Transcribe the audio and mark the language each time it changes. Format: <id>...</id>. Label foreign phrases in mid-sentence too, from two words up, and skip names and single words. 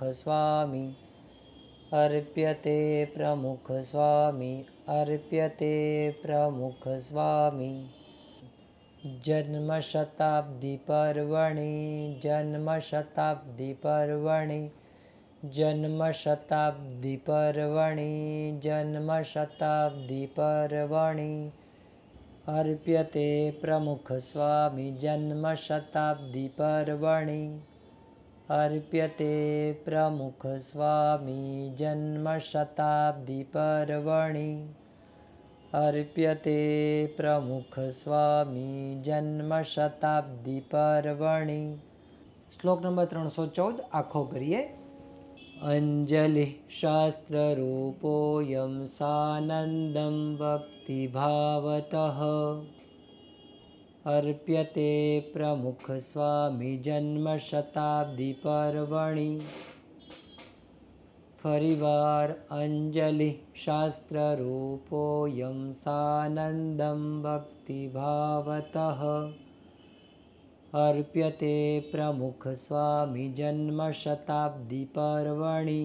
<sa>સ્વામી અર્પ્યતે પ્રમુખ સ્વામી અર્પ્યતે પ્રમુખ સ્વામી જન્મ શતાબ્દી પર્વણી જન્મ શતાબ્દી પર્વણી જન્મ શતાબ્દી પર્વણી જન્મ શતાબ્દી પર્વણી અર્પ્યતે પ્રમુખ સ્વામી જન્મ શતાબ્દી પર્વણી અર્પ્યતે પ્રમુખ સ્વામી જન્મ શતાબ્દી પર્વણી अर्प्यते प्रमुख स्वामी जन्म शताब्दी पर्वणि।</sa> <gu>શ્લોક નંબર 314 આખો કરીએ.</gu> <sa>અંજલિ શાસ્ત્રરૂપોયમ સાનંદમ ભક્તિભાવતઃ अर्प्यते प्रमुख स्वामी जन्म शताब्दी पर्वणि. ફરીવાર અંજલિ શાસ્ત્રરૂપોયમ સાનંદમ ભક્તિભાવતઃ अर्प्यते પ્રમુખ સ્વામી જન્મ શતાબ્દી પર્વણિ.</sa>